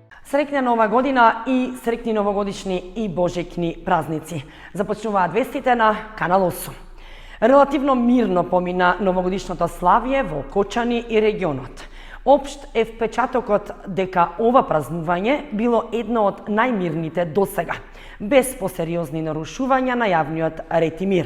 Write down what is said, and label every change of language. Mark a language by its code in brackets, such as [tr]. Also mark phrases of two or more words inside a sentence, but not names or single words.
[sr] Srećna Nova godina i srećni novogodišnji i božićni praznici. [mk] Започнуваат вестите на Канал 8. Релативно мирно помина новогодишното славје во Кочани и регионот. Општ е впечатокот дека ова празнување било едно од најмирните досега, без посериозни нарушувања на јавниот ред и мир.